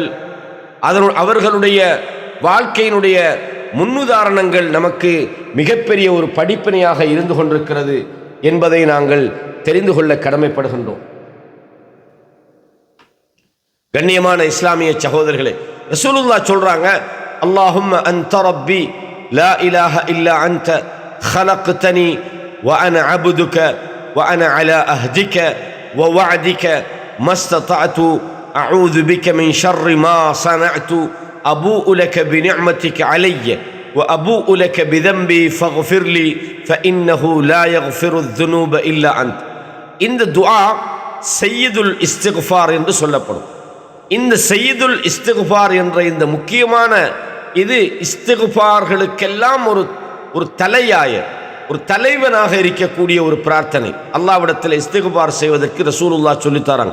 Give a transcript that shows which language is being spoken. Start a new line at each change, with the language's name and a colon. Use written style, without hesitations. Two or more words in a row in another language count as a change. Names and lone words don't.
Tamil: அவர்களுடைய வாழ்க்கையினுடைய முன்னுதாரணங்கள் நமக்கு மிகப்பெரிய ஒரு படிப்பினையாக இருந்து கொண்டிருக்கிறது என்பதை நாங்கள் தெரிந்து கொள்ள கடமைப்படுகின்றோம். கண்ணியமான இஸ்லாமிய சகோதரர்களே, ரசூலுல்லாஹ் சொல்றாங்க,
Arabic: اللهم أنت ربي لا إله إلا أنت خلقتني وأنا عبدك وأنا على أهدك ووعدك ما استطعت أعوذ بك من شر ما صنعت أبوء لك بنعمتك علي وأبوء لك بذنبي فاغفر لي فإنه لا يغفر الذنوب إلا أنت.
Tamil: இந்த துஆ
Arabic: سيد الاستغفار
Tamil: என்று சொல்லப்படும். இந்த
Arabic: سيد الاستغفار
Tamil: என்ற இந்த முக்கியமான இது இஸ்திக்ஃபார்களுக்கெல்லாம் ஒரு தலையாய ஒரு தலைவனாக இருக்கக்கூடிய ஒரு பிரார்த்தனை. அல்லாஹ்விடத்தில் இஸ்திக்ஃபார் செய்வதற்கு ரசூலுல்லாஹ் சொல்லித்தராங்க.